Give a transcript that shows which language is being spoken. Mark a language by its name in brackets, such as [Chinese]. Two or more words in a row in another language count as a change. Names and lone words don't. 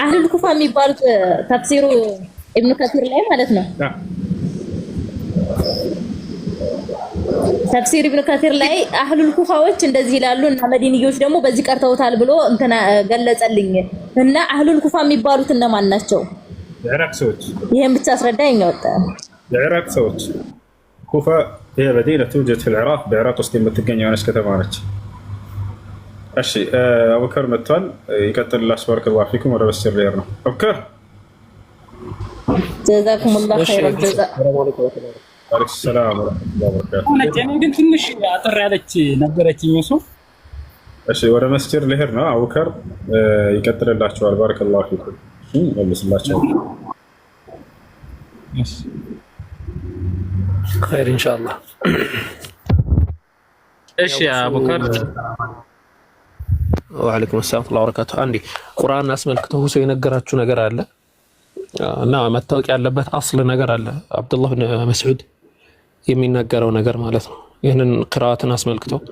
[Arabic] أهل الكوفة [Amharic] የሚባሉት ተፍሲሩ ኢብኑ ከሲር ላይ ማለት ነው። ተፍሲር ኢብኑ ከሲር ላይ አህሉል ኩፋዎች እንደዚህ ይላሉ እና መዲንዮች ደግሞ በዚህ ቀርተውታል ብሎ እንትና ገለጸልኝ። እና [Arabic] أهل الكوفة [Amharic] የሚባሉት እነማን ናቸው? የኢራቅ ሰዎች። ይሄን ብቻ አስረዳኝ። ወጣ የኢራቅ ሰዎች ኩፋ [Arabic] هي مدينة توجد في العراق بعراق [Amharic] ውስጥ የምትገኝ የሆነች ከተማ ነች። እሺ አቡከር መጥቷል። ይቀጥልላችሁ። [Arabic] بارك الله فيكم። [Amharic] ወደ መስጂድ ልሄድ ነው። አቡከር [Arabic] جزاكم الله خير الجزاء። عليكم السلام ورحمة الله وبركاته። [Amharic] እኔ ግን ትንሽ አጠር ያለች ነበረችኝ እሱ። እሺ ወደ መስጂድ ልሄድ ነው። አቡከር ይቀጥልላችኋል። [Arabic] بارك الله فيكم። [Amharic] መልስላችሁ። እሺ [Arabic] خير ان شاء الله። [Amharic] እሺ አቡከር። [Arabic] وعليكم السلام ورحمة الله وبركاته። [Amharic] አንዴ ቁርአን አስመልክቶ ሰው የነገራችሁ ነገር አለ እና መታወቅ ያለበት አስል ነገር አለ። አብዱላህ ብን መስዑድ የሚናገረው ነገር ማለት ነው። ይህንን ቅራአትን አስመልክቶ